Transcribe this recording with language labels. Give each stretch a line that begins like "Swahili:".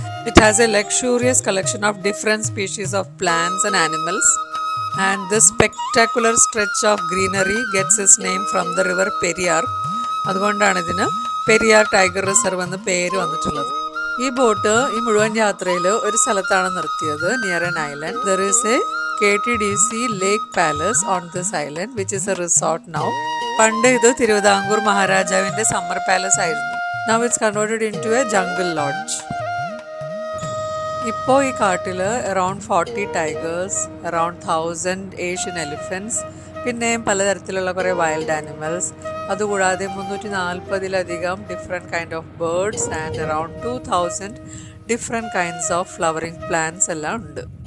English: It has a luxurious collection of different species of plants and animals. And this spectacular stretch of greenery gets its name from the river Periyar.
Malayalam: അതുകൊണ്ടാണ് ഇതിന് Periyar tiger reserve എന്ന് പേര് വന്നിട്ടുള്ളത്. ഈ boat ഈ മുഴുവൻ യാത്രയിൽ ഒരു സ്ഥലത്താണ് നിർത്തിയത്,
English: Near an island. There is a KTDC Lake Palace on this island, which is a resort now.
Malayalam: പണ്ട് ഇത് തിരുവിതാംകൂർ മഹാരാജാവിൻ്റെ സമ്മർ പാലസ് ആയിരുന്നു.
English: Now it's converted into a jungle lodge.
Malayalam: ഇപ്പോൾ ഈ കാട്ടിൽ
English: around 40 tigers, around 1000 Asian elephants,
Malayalam: പിന്നെയും പലതരത്തിലുള്ള കുറേ
English: wild animals,
Malayalam: അതുകൂടാതെ 340-ലധികം
English: different kind of birds and around 2000 different kinds of flowering plants
Malayalam: എല്ലാം ഉണ്ട്.